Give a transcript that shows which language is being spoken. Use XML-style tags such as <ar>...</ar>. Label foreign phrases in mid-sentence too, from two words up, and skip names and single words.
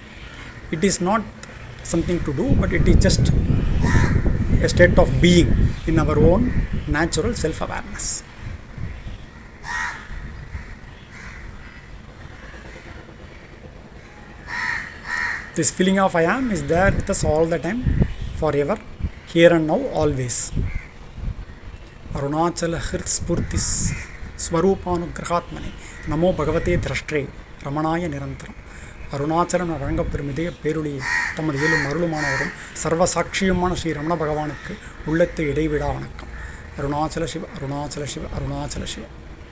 <en>It is not something to do, but it is just a state of being in our own natural self-awareness. This feeling of I am is there with us all the time, forever, here and now, always.</en> <sa>अरुणाचल हृत् स्फुर्तिस् स्वरूपानुग्रहात्मने नमो भगवते द्रष्ट्रे रमणाय निरन्तरम्.</sa> <ta>அருணாச்சலம் வழங்கப்பெறும் பேருடைய தமது இயலும் அருளுமானவரும் சர்வ சாட்சியுமான ஸ்ரீ ரமண பகவானுக்கு உள்ளத்தை இடைவிடா வணக்கம். அருணாச்சல சிவ அருணாச்சல சிவ அருணாச்சல சிவ.</ta>